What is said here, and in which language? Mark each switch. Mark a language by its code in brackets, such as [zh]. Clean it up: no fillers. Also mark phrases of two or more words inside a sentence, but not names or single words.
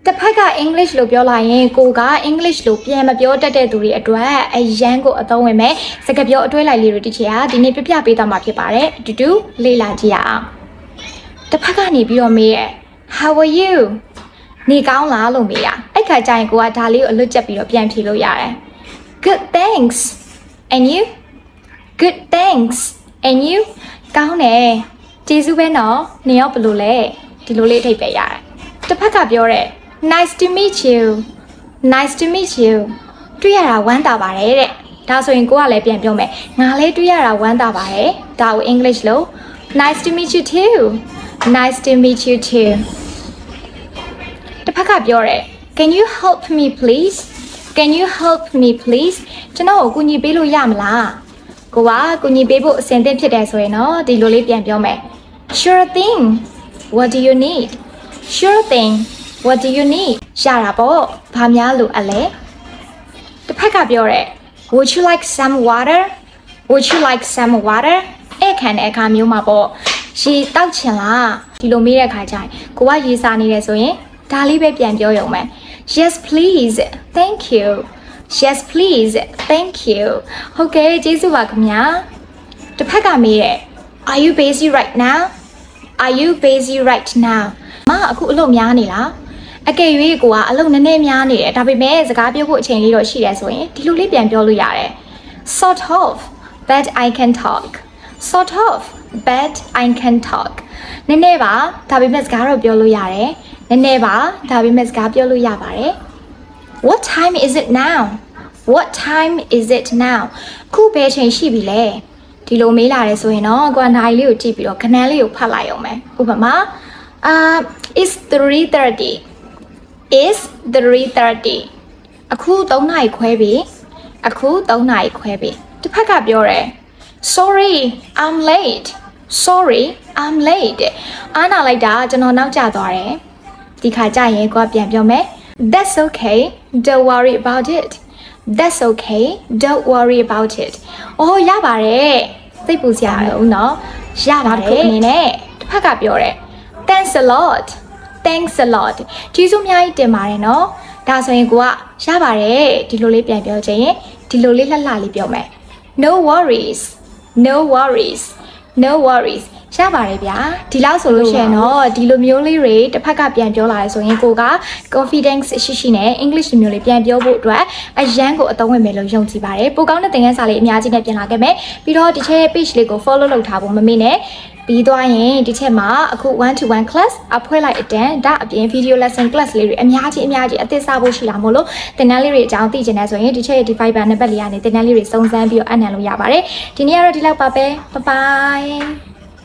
[my] ဖက်က English လို့ပြောလိုက်ရင်ကိုက English လို့ပြန်မပြောတတ်တဲ့သူတွေအတွက်အရန်ကိုအသုံးဝင်မယ်စကားပြောအတွဲလိုက်လေးတွေတချင်ဒီနေ့ပြပြပေးသွားမှာဖြစ်ပါတယ်အတူတူလေ့လာကြည့်ရအောင်တစ်ဖက်ကနေပြီးတော့မေးရ [en] How are you [my] နေကောင်းလားလို့မေးရအဲ့ခါကျရင်ကိုကဒါလေးကိုအလွတ်ကျက်ပြီးတော့ပြန်ဖြေလို့ရတယ် [en] Good thanks and you Good thanks and you [my] ကောင်းတယ်ကျေးဇူးပဲနော်နေရောဘယ်လို လဲဒီလိုလေးအထိပ်ပဲရတယ်တစ်ဖက်ကပြောတဲ့ [en] Nice to meet you Nice to meet you [my] တွေ့ရတာဝမ်းသာပါတယ်တဲ့ဒါဆိုရင်ကိုကလည်းပြန်ပြောမယ်ငါလည်းတွေ့ရတာဝမ်းသာပါတယ်ဒါကို English လို့ [en] Nice to meet you too Nice to meet you too [my] တစ်ဖက်ကပြောတဲ့ [en] Can you help me please Can you help me please [my] ကျွန်တော် ကိုကူညီပေးလို့ရမလားကိုကကူညီပေးဖို့အဆင်သင့်ဖြစ်တယ်ဆိုရင်တော့ဒီလိုလေးပြန်ပြောမယ် [en] Sure thing What do you need Sure thing What do you need [my] ရတာပေါ့ဘာများလို့အလဲတစ်ဖက်ကပြောတဲ့ [en] Would you like some water [my] Would [en] you like some water [my] အဲ့ခံတဲ့အခါမျိုးမှာပေါ့ရေတောက်ချင်လားဒီလိုမေးတဲ့အခါကျရင်ကိုကရေစာနေတယ်ဆိုရင်ဒါလေးပဲပြန်ပြောရုံပဲ [en] Yes please Thank you Yes please Thank you [my] ဟုတ်ကဲ့ကျေးဇူးပါခင်ဗျာတစ်ဖက်ကမေးတဲ့ [en] Are you busy right now Are you busy right now [my] မအခုအလုပ်များနေလားအကယ်၍ကိုကအ လုပ်နည်းနည်းများနေတယ်ဒါပေမဲ့စကားပြောဖို့အချိန်လေးတော့ရှိတယ်ဆိုရင်ဒီလိုလေးပြန်ပြောလို့ရတယ် [en] Sort of but I can talk Sort of but I can talk [my] နည်းနည်းပါဒါပေမဲ့စကားတော့ပြောလို့ရတယ်နည်းနည်းပါဒါပေမဲ့စကားပြောလို့ရပါတယ် [en] What time is it now What time is it now [my] ခုဘယ်ချိန်ရှိပြီလဲဒီလိုမေးလာတယ်ဆိုရင်တော့ကိုကနိုင်လေးကိုကြည့်ပြီးတော့ခဏလေးကိုဖတ်လိုက်အောင်မယ်ဥပမာ [en] It's 3:30 It's 3:30 [my] အခု3နာရီခွဲပြီအခု3နာရီခွဲပြီတစ်ဖက်ကပြောတယ် [en] Sorry I'm late Sorry I'm late [my] အားနာလိုက်တာကျွန်တော်နောက်ကျသွားတယ်ဒီခါကျရင်ကိုကပြန်ပြောမယ် [en] That's okay don't worry about it That's okay don't worry about it [my] အော်ရပါတယ်စိတ်ပူစရာမလိုနော်ရပါတယ်အနေနဲ့တစ်ဖက်ကပြောတယ် [en] Thanks a lot Thanks a lot [my] ကျေးဇူးအများကြီးတင်ပါတယ်နော်ဒါဆိုရင်ကိုကရပါတယ်ဒီလိုလေးပြန်ပြောချင် ရင်ဒီလိုလေးလှလှလေးပြောမယ် [en] No worries No worries No worries [my] ရပါတယ်ဗျာဒီလောက်ဆိုလို့ရှိရင်တော့ဒီလိုမျိုးလေးတွေတစ်ဖက်က ပြန်ပြောလာရဆိုရင်ကိုက confidence ရှိရှိနဲ့ English မျိုးလေးပြန်ပြောဖို့အတွက်အရန်ကိုအသုံးဝင်မယ်လို့ယုံကြည်ပါတယ်ပိုကောင်းတဲ့သင်ခန်းစာလေးအများကြီးနဲ့ပြန်လာခဲ့မယ်ပြီးတော့ဒီချက် page လေးကို follow လုပ်ထားဖို့မမေ့နဲ့ပြီးသွားရင်ဒီချက်မှာအခု [en] 1-to-1 class [my] အဖွဲလိုက်အတန်းဒါအပြင် [en] video lesson class [my] လေးတွေအများကြီးအသစ်စားဖို့ရှိလာမို့လို့သင်တန်းလေးတွေအကြောင်းသိချင်တယ်ဆိုရင်ဒီချက်ရဲ့ Fiverr နံပါတ်လေးကနေသင်တန်းလေးတွေစုံစမ်းပြီးတော့အနံလို့ရပါတယ်ဒီနေ့ကတော့ဒီလောက်ပါပဲ bye bye